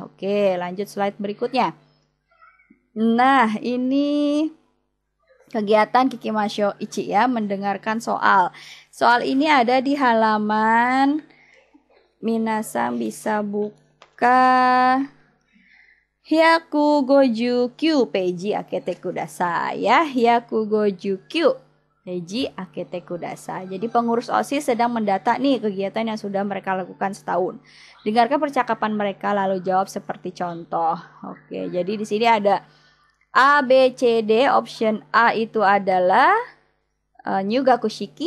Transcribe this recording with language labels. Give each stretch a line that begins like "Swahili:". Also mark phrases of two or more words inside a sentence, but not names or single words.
Indonesian: Oke, lanjut slide berikutnya. Nah, ini kegiatan Kikimasho Ichi ya, mendengarkan soal. Soal ini ada di halaman, minasan bisa buka
Japanese: 百五十九ページ開けてください
Indonesian: ya.
Japanese: 百五十九ページ開けてください.
Indonesian: Jadi pengurus OSIS sedang mendata nih kegiatan yang sudah mereka lakukan setahun. Dengarkan percakapan mereka lalu jawab seperti contoh. Oke, jadi di sini ada A, B, C, D. Option A itu adalah Nyugakushiki.